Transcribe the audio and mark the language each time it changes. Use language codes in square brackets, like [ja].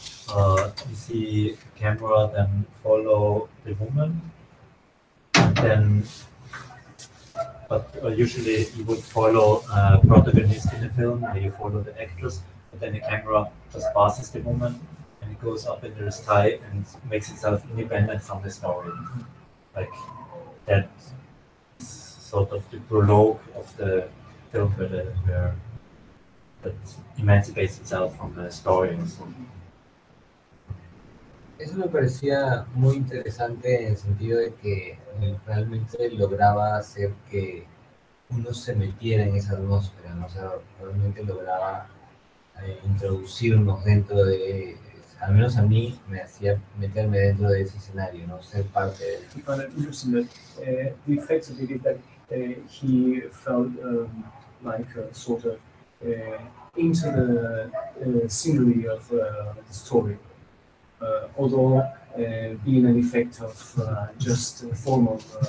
[en] You see the camera then follow the woman, and then, but usually you would follow a protagonist in the film, where you follow the actress, but then the camera just passes the woman and it goes up in the sky and makes itself independent from the story. Like that sort of the prologue of the film where that emancipates itself from the story. So. [es] Eso me parecía muy interesante en el sentido de que realmente lograba hacer que uno se metiera en esa atmósfera, ¿no? O sea, realmente lograba introducirnos dentro de, al menos a mí, me hacía meterme dentro de ese escenario, ¿no? Ser parte de él. [en] I found it interesting that the effect of it is that he felt like sort of into the scenery of the story. Although being an effect of just a form of